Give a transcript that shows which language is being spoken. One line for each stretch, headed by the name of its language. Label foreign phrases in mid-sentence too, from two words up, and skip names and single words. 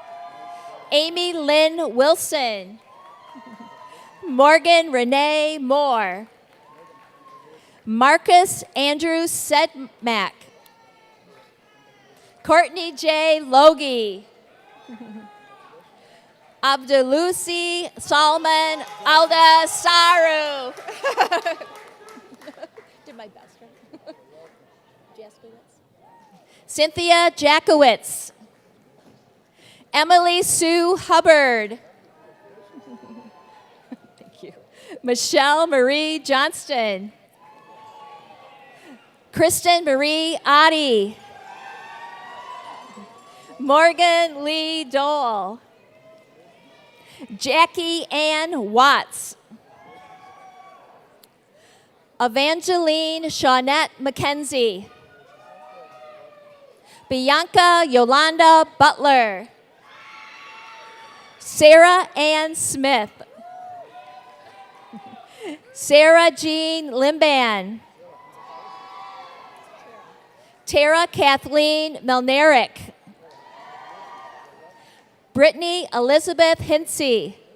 English: Amy Lynn Wilson. Morgan Renee Moore. Marcus Andrew Sedmack. Courtney J. Logie. Abdulusi Salman Alda Saru. Did my best, right? Cynthia Jackowitz. Emily Sue Hubbard. Thank you. Michelle Marie Johnston. Kristen Marie Adi. Morgan Lee Dole. Jackie Ann Watts. Evangeline Shawnette McKenzie. Bianca Yolanda Butler. Sarah Ann Smith. Sarah Jean Limban. Tara Kathleen Melnerick. Brittany Elizabeth Hinsey.